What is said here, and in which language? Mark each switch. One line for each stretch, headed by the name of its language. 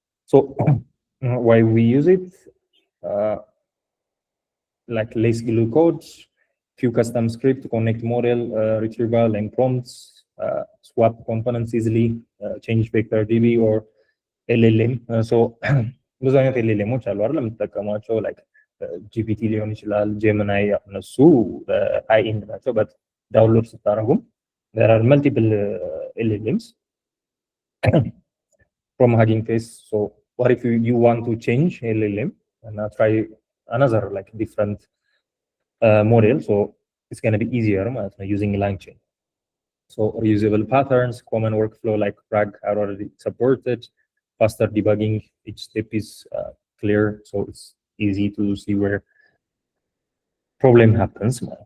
English: So why we use it? Like less glue code, few custom script to connect model, retrieval and prompts, swap components easily, change vector DB or LLM.
Amharic: So ብዙ አይነት LLMዎች አሉ አይደል የምትጠቀሟቸው, like GPT ሊሆን ይችላል, Gemini, እነሱ high end ናቸው.
English: but
Amharic: ዳውንሎድ ስታደርጉም
English: there are multiple LLMs from Hugging Face. So what if you want to change LLM and try another like different model? So it's going to be easier using LangChain. So reusable patterns, common workflow like RAG are already supported, faster debugging, each step is clear, so it's easy to see where problem happens.